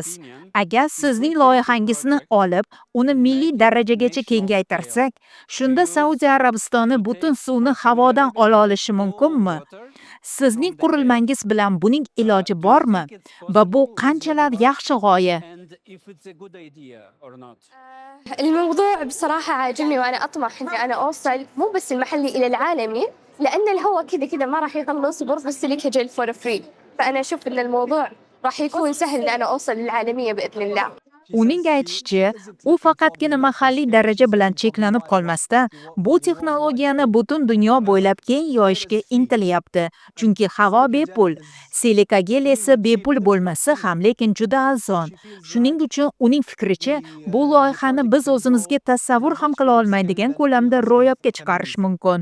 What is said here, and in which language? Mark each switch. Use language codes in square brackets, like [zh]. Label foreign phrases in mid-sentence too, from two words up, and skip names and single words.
[uz] Agar sizning loyihangizni olib, uni milliy darajagacha kengaytirsak, shunda Saudiya Arabistoni butun suvni havodan ola olishi mumkinmi? Sizning qurilmangiz bilan buning iloji bormi? Va bu qanchalar yaxshi g'oya? [ar] الموضوع بصراحة عاجبني، وأنا أطمح إني أنا أوصل مو بس المحلي إلى العالمي، لأن الهواء كذا ما راح يخلص وبرخص لك [en] gel for free. [ar] فأنا أشوف إن الموضوع راح يكون سهل إن أنا أوصل للعالمية بإذن الله. [uz] Uning aytishicha, u faqatgina mahalliy daraja bilan cheklanib qolmasdan, bu texnologiyani butun dunyo bo'ylab keng yoyishga intilyapti. Chunki havo bepul, silika gel esa bepul bo'lmasa ham, lekin juda arzon. Shuning uchun uning fikricha, bu loyihani biz o'zimizga tasavvur ham qila olmaydigan ko'lamda ro'yobga chiqarish mumkin.